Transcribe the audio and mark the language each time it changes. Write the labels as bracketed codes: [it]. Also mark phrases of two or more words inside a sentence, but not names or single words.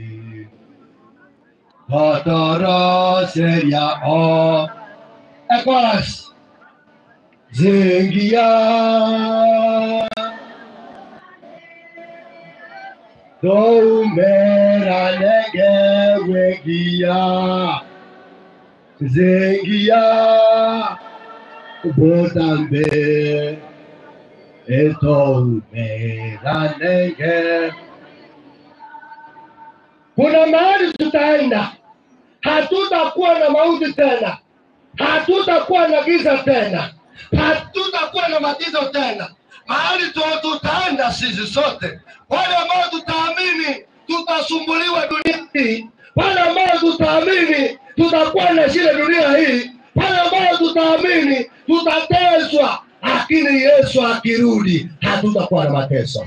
[sw] Patara seria o Equalas Zengia Do mera nege wegia Zengia Botambe Eto mera nege. Kuna mahali tutaenda. Hatutakuwa na mauti tena. Hatutakuwa na giza tena. Hatutakuwa na matatizo tena. mahali tutaenda sisi sote. Wale ambao tutaamini tutasumbuliwa dunia hii, wale ambao tutaamini tutakuwa na shida dunia hii, wale ambao tutaamini tutateswa, lakini Yesu akirudi hatutakuwa na mateso.